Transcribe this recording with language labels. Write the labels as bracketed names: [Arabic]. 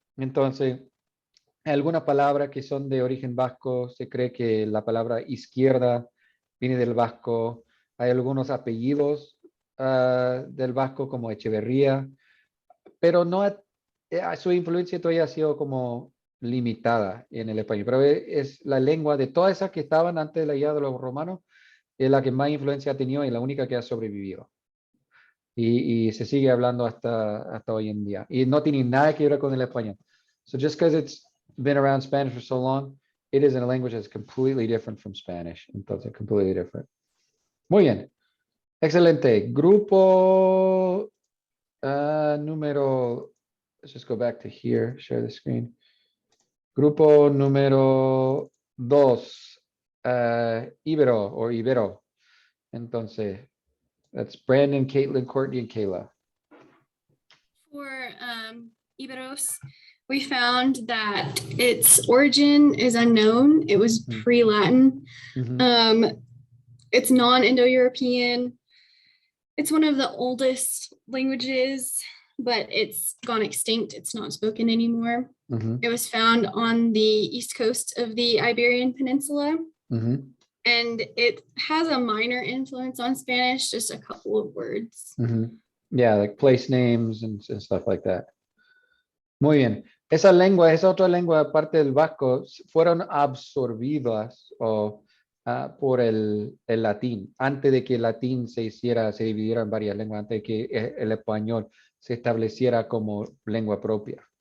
[Spanish] Entonces, hay algunas palabras que son de origen vasco, se cree que la palabra izquierda viene del vasco, hay algunos apellidos del vasco como Echeverría, pero no su influencia todavía ha sido como limitada en el español, pero es la lengua de todas esas que estaban antes de la llegada de los romanos, es la que más influencia ha tenido y la única que ha sobrevivido. Y se sigue hablando hasta hoy en día. Y no tiene nada que ver con el español. [English] So just because it's been around Spanish for so long, it is in a language that's completely different from Spanish. Entonces, completely different. [Spanish] Muy bien. Excelente. Grupo número, [English] let's just go back to here, share the screen. [Spanish] Grupo número 2, Ibero o Ibero. [English] Entonces, that's Brandon, Caitlin, Courtney, and Kayla. For Iberos, we found that its origin is unknown. It was Mhm. pre-Latin. Mhm. It's non-Indo-European. It's one of the oldest languages, but it's gone extinct. It's not spoken anymore. Mhm. It was found on the east coast of the Iberian Peninsula, Mhm. and it has a minor influence on Spanish, just a couple of words. Mhm. Yeah, like place names and stuff like that. [Spanish] Muy bien. Esa otra lengua, aparte del vasco, fueron absorbidas por el latín, antes de que el latín se dividiera en varias lenguas, antes de que el español se estableciera como lengua propia.